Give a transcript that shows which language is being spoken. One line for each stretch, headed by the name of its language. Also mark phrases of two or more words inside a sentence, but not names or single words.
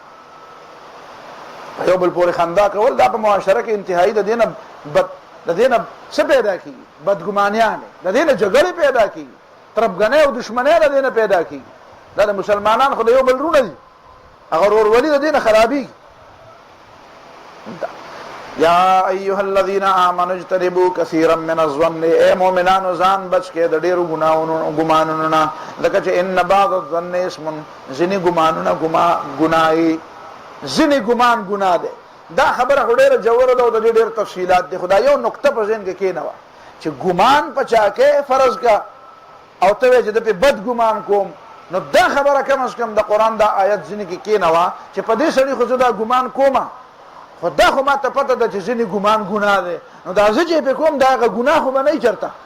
Pashto: یو بل پورې خندا کول دا په معاشره کې انتهایی د دې نه څه پیدا کېږي؟ بدګمانیانې، د دې نه جګړې پیدا کېږي، تربګنۍ او دشمنۍ د دې نه پیدا کېږي. دا د مسلمانان خو د یو بل رونه دي، هغه ورورولي د دې نه خرابېږي.
Arabic: یا ایها الذین آمنوا اجتنبوا کثیرا من الظن،
Pashto: اے مؤمنانو ځان بچ کې د ډېرو ګمانونو نه، ځکه چې
Arabic: ان بعض الظن اسم،
Pashto: ځینې ګمانونه ګناه، ځینې ګمان ګناه دی. دا خبره خو ډېره جوړه ده او د دې ډېر تفصیلات دي. خو دا یو نقطه په ذهن کې کېنوه چې ګمان په چا کې فرض کا او ته وایې چې د پې بد ګمان کوم، نو دا خبره
Urdu: کم از کم
Pashto: د قرآن دا آیت ځینې کې کېنوه چې په دې سړي خو زه دا ګمان کومه، خو دا خو ما ته پته ده چې ځینې ګمان ګناه دی، نو دا زه چې پې کوم دا هغه ګناه خو به نه وي چېرته.